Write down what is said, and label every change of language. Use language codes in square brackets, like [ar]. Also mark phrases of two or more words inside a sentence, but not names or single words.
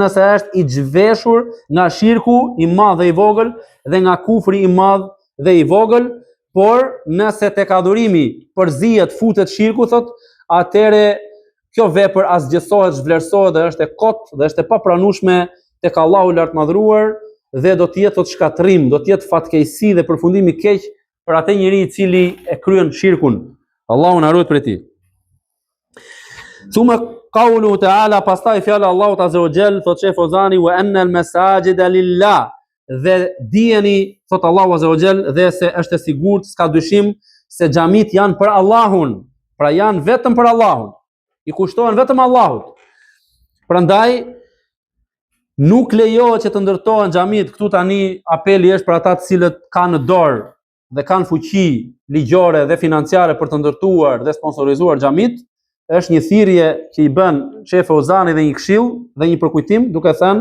[sq] nëse është i zhveshur nga shirku i madh dhe i vogël dhe nga kufri i madh dhe i vogël, por nëse tek adhurimi përzihet futet shirku, thot, atëre kjo vepër asgjësohet, zhvlerësohet dhe është e kot dhe është e papranueshme tek Allahu lart madhruar dhe do të jetë thot shkatërrim, do të jetë fatkeqësi dhe përfundim i keq për atë njeri i cili e kryen shirkun. Allahu na ruaj prej tij. [ar] ثم قوله تعالى, [sq] pastaj fjala Allahut [ar] عز وجل, [sq] thot Sheh Fauzani, [ar] وأن المساجد لله, [sq] dhe dijeni, thot Allahu [ar] عز وجل, [sq] dhe se është e sigurt, s'ka dyshim se xhamit janë për Allahun, pra janë vetëm për Allahun, i kushtohen vetëm Allahut. Prandaj nuk lejohet që të ndërtohen xhamit. Këtu tani apeli është për ata të cilët kanë në dorë dhe kanë fuqi ligjore dhe financiare për të ndërtuar dhe sponsorizuar xhamit, është një thirrje që i bën Sheh Fauzani dhe një këshill dhe një përkujtim, duke thënë,